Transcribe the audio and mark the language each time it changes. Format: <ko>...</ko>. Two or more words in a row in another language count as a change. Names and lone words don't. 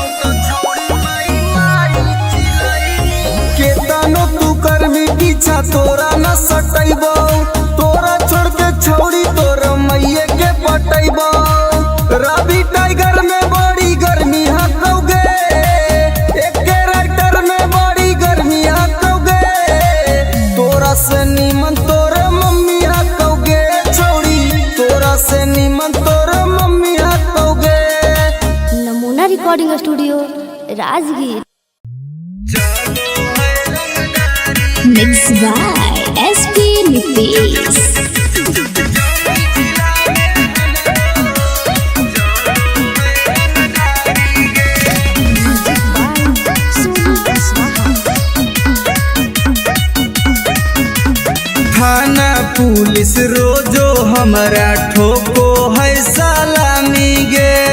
<mag>तो छौड़ी माई माई चिलैनी केतनो तू करबी पीछा तोरा न सटैबो तोरा छोड़ के छौड़ी तोर मैये के पटैबो रवि टाइगर में बड़ी गर्मी हकौगे एके राइटर में बड़ी गर्मी हकौगे तोरा से नीमन तोर मम्मी हकौगे छौड़ी तोरा से नीमन तोर मम्मी हकौगे नमूना रिकॉर्डिंग स्टूडियो राजगीर।</mag> <en>Mix by SP Nitesh.</en> <mag>थाना पुलिस रोजो हमारा ठोको है सलामी गे</mag>